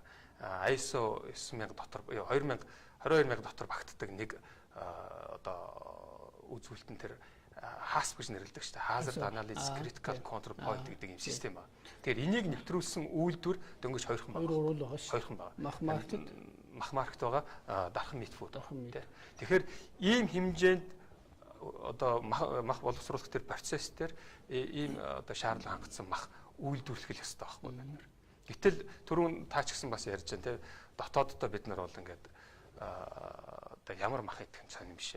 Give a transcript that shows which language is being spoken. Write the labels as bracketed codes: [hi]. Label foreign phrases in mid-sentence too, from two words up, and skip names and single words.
[mn] ISO 9000 дотор 22,000 дотор багтдаг нэг одоо үзүүлэлтэн тэр HACCP гэж нэрлэдэг шүү дээ. [en] Hazard Analysis Critical Control Point [mn] гэдэг юм систем байна. Тэгэхээр энийг нэвтрүүлсэн үйлдвэр дөнгөж хоёрхан байна. Хоёрхан байна. Мах маркет байгаа, дархан [en] meat food. [mn] Тэгэхээр ийм хэмжээнд одоо мах боловсруулах тэр процесс дээр ийм одоо шаардлага хангацсан мах үйлдвэрлэх ёстой байхгүй байна. Гэтэл түрүүн таач гисэн бас ярьж байна те дотооддоо бид нар бол ингээд одоо ямар мах идэх юм сонирм бишээ.